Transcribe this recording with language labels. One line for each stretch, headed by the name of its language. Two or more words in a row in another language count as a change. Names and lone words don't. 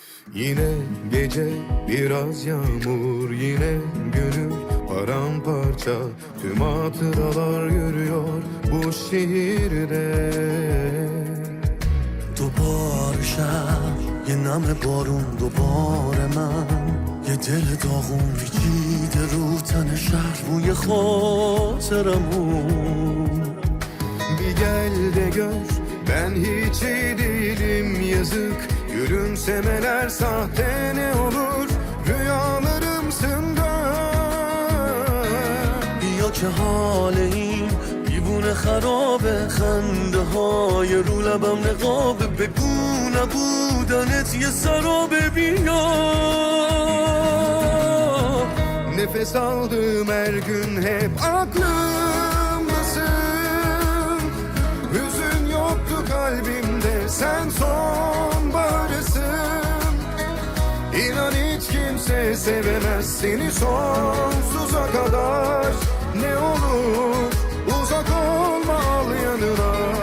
Turkish: Yine gece biraz yağmur, yine gönül paramparça. Tüm hatıralar yürüyor bu şehirde.
Persian: دوباره شب یه نم بارون دوباره من یه دل داغون پیچیده رو تن شهر روی خاطرمون
Turkish: Bir gel de gör, ben hiç iyi değilim yazık. Gülümsemeler sahte ne olur, rüyalarımsın dön.
Persian: بیا که حال این دیوونه خرابه خنده های رو لبم نقابه بگو نبودنت یه سرابه بیا
Turkish: Nefes aldığım her gün hep aklımdasın. Hüzün yoktu kalbimde, sen sonbaharısın. İnan hiç kimse sevemez seni sonsuza kadar. Ne olur uzak olma, al yanına.